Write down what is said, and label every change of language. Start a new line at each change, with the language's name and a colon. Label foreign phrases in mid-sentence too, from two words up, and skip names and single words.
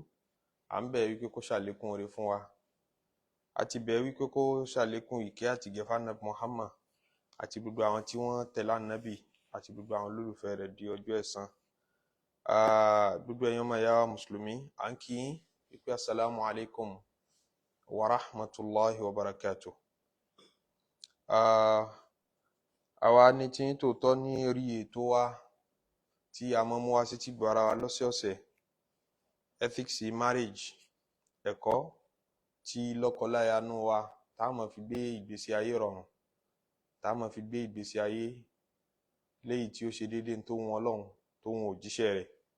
Yoruba: À ń bẹ̀ wípé kó ṣàlékún oore fún wa, àti bẹ̀ wípé kó ṣàlékún ìkẹ́ àti ìgẹ̀ f'Ànábì Muhammad àti gbogbo àwọn tí wọ́n tẹ̀lé Ànábì àti gbogbo àwọn olólùfẹ́ rẹ̀ di ọjọ́ ẹ̀san. Gbogbo ẹ̀yin ọmọ ìyá wa mùsùlùmí, à ń kí yín wípé
Arabic: السلام عليكم ورحمة الله وبركاته.
Yoruba: Àwa ní tí ń tòótọ́ ní orí ètò wa tí a mọ́ mú wá sí ti gbọ́ ara wa lọ́sẹ̀ọ̀sẹ̀,
English: ethics marriage,
Yoruba: ẹ̀kọ́ tí lọ́kọláya nú wa tá a máa fi gbé ìgbésí ayé rọrùn, tá a máa fi gbé ìgbésí ayé léyìí tí ó ṣe déédéé tó wọn Ọlọ́run tó wọn òjíṣẹ́ rẹ̀.